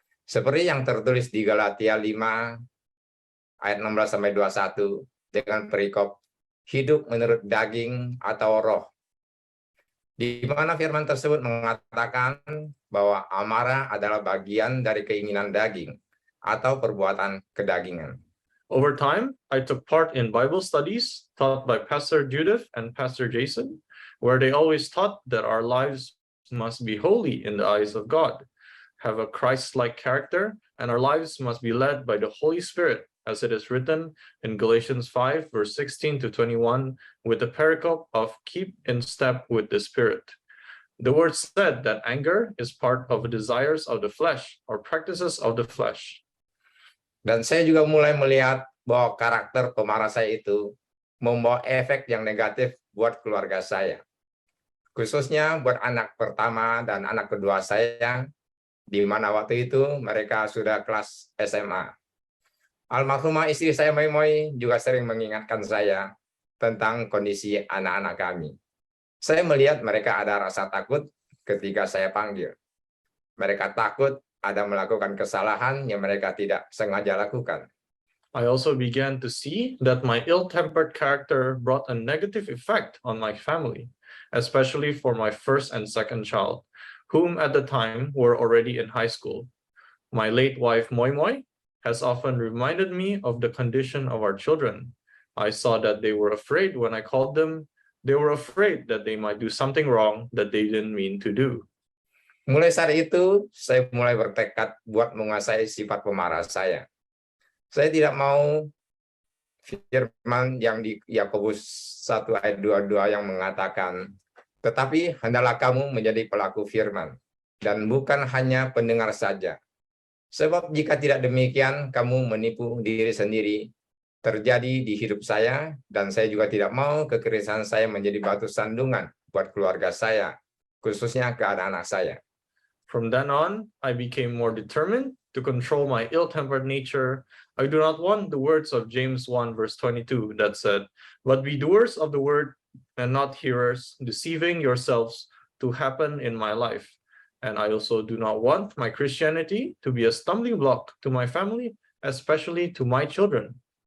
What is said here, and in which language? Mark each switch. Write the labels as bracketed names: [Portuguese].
[Indonesian] Seperti yang tertulis di Galatia 5 ayat 16-21 dengan perikop hidup menurut daging atau roh, di mana firman tersebut mengatakan bahwa amarah adalah bagian dari keinginan daging atau perbuatan kedagingan. [English] Over time, I took part in Bible studies taught by Pastor Judith and Pastor Jason, where they always taught that our lives must be holy in the eyes of God, have a Christ-like character, and our lives must be led by the Holy Spirit, as it is written in Galatians 5, verse 16-21, with the pericope of keep in step with the Spirit. The word said that anger is part of the desires of the flesh or practices of the flesh. [Indonesian] Dan saya juga mulai melihat bahwa karakter pemarah saya itu membawa efek yang negatif buat keluarga saya. Khususnya buat anak pertama dan anak kedua saya, di mana waktu itu mereka sudah kelas SMA. Almarhumah istri saya Moi Moi juga sering mengingatkan saya tentang kondisi anak-anak kami. Saya melihat mereka ada rasa takut ketika saya panggil. Mereka takut ada melakukan kesalahan yang mereka tidak sengaja lakukan. [English] I also began to see that my ill-tempered character brought a negative effect on my family, especially for my first and second child, whom at the time were already in high school. My late wife Moi Moi has often reminded me of the condition of our children. I saw that they were afraid when I called them. They were afraid that they might do something wrong that they didn't mean to do. [Indonesian] Mulai saat itu, saya mulai bertekad buat menguasai sifat pemarah saya. Saya tidak mau firman yang di Yakobus 1 ayat 22 yang mengatakan, tetapi hendaklah kamu menjadi pelaku firman, dan bukan hanya pendengar saja. Sebab jika tidak demikian, kamu menipu diri sendiri. Terjadi di hidup saya, dan saya juga tidak mau kekerasan saya menjadi batu sandungan buat keluarga saya, khususnya ke anak-anak saya. [English] From then on, I became more determined to control my ill-tempered nature. I do not want the words of James 1 verse 22 that said, "But be doers of the word and not hearers, deceiving yourselves," to happen in my life. And I also do not want my Christianity to be a stumbling block to my family, especially to my children.